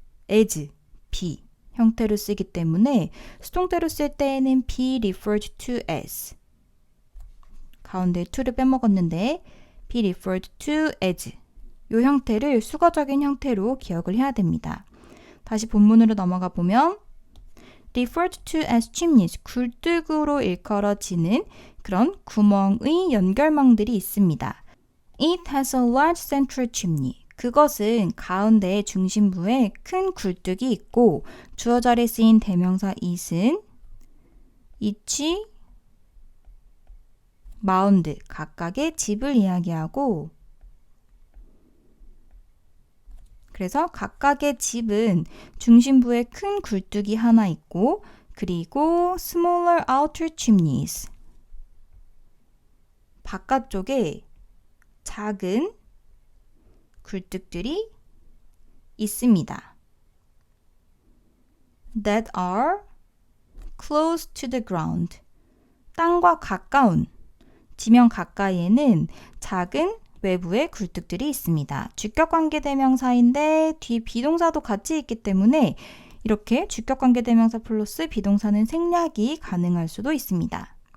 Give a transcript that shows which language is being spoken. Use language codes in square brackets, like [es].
[ko] as B 형태로 쓰기 때문에 수동태로 쓸 때에는 be referred to as 가운데 to를 빼먹었는데 be referred to as 이 형태를 수거적인 형태로 기억을 해야 됩니다. 다시 본문으로 넘어가 보면 referred to as chimneys 굴뚝으로 일컬어지는 그런 구멍의 연결망들이 있습니다. [en] It has a large central chimney. [ko] 그것은 가운데 중심부에 큰 굴뚝이 있고 주어 자리에 쓰인 대명사 it은 each, mound 각각의 집을 이야기하고 그래서 각각의 집은 중심부에 큰 굴뚝이 하나 있고 그리고 [en] smaller outer chimneys [ko] 바깥쪽에 작은 굴뚝들이 있습니다. [en] That are close to the ground. [ko] 땅과 가까운, 지면 가까이에는 작은 외부의 굴뚝들이 있습니다. 주격관계대명사인데 뒤 비동사도 같이 있기 때문에 이렇게 주격관계대명사 플러스 비동사는 생략이 가능할 수도 있습니다.